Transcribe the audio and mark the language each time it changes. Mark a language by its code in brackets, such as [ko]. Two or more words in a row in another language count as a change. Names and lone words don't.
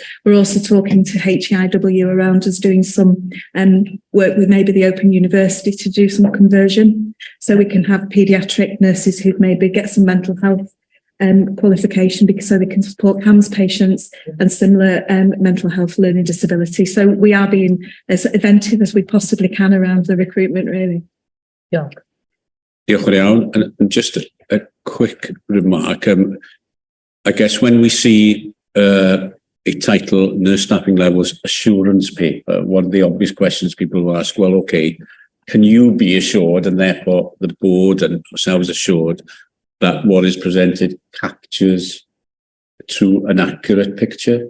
[en] We're also talking to HEIW around us doing some work with maybe the Open University to do some conversion, so we can have paediatric nurses who maybe get some mental health qualification, because so they can support CAMHS patients and similar mental health learning disability. So we are being as inventive as we possibly can around the recruitment, really. Yeah. [cy] Diolch yn iawn. [en] And just a quick remark. I guess when we see a title, Nurse Staffing Levels Assurance Paper, one of the obvious questions people will ask, well, okay, can you be assured, and therefore the board and ourselves assured, that what is presented captures a true and accurate picture?